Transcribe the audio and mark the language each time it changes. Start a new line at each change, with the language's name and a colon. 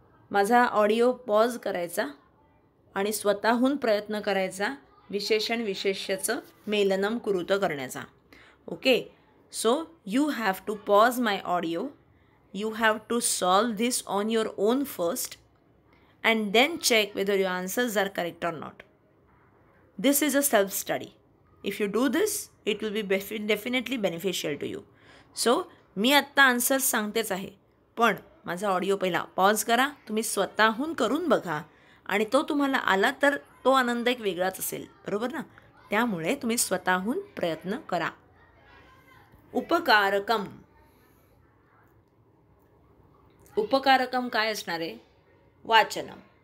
Marathi: माझा audio pause करायचा आणि स्वतःहून प्रयत्न करायचा विशेषण विशेष्यचं
Sanskrit: मेलनम कुरुत
Marathi: करण्याचा.
English: Okay, so you have to pause my audio, you have to solve this on your own first and then check whether your answers are correct or not. This is a self-study. If you do this, it will be definitely beneficial to you.
Marathi: So, मी आत्ता answers सांगतेच आहे, पण माझा audio पहिला pause करा, तुम्ही स्वतःहून करून बघा आणि तो तुम्हाला आला तर तो आनंद एक वेगळाच असेल, बरोबर ना. त्यामुळे तुम्ही स्वतःहून प्रयत्न करा. उपकारकम, उपकारकम काय असणार आहे, वाचनम.